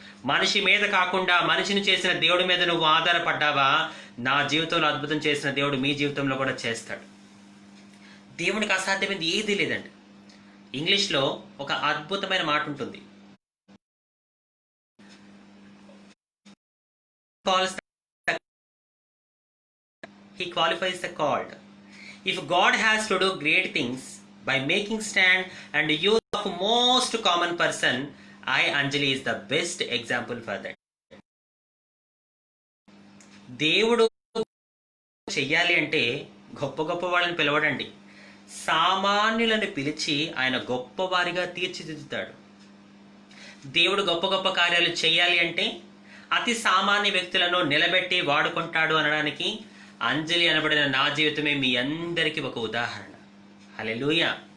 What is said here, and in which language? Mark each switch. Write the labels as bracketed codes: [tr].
[te] మనిషి మీద కాకుండా మనిషిని చేసిన దేవుడి మీద నువ్వు ఆధారపడ్డావా, నా జీవితంలో అద్భుతం చేసిన దేవుడు మీ జీవితంలో కూడా చేస్తాడు. దేవునికి అసాధ్యమైంది ఏదీ లేదండి. ఇంగ్లీష్లో ఒక అద్భుతమైన మాట ఉంటుంది, [en] He qualifies the called. If God has to do great things by making stand and use of most common person, I, Anjali, is the best example for that. [te] దేవుడు చెయ్యాలి అంటే గొప్ప గొప్ప వాళ్ళని పిలవడండి, సామాన్యులను పిలిచి ఆయన గొప్పవారిగా తీర్చిదిద్దుతాడు. దేవుడు గొప్ప గొప్ప కార్యాలు చేయాలి అంటే అతి సామాన్య వ్యక్తులను నిలబెట్టి వాడుకుంటాడు అనడానికి అంజలి అనబడిన నా జీవితమే మీ అందరికీ ఒక ఉదాహరణ. హల్లెలూయా.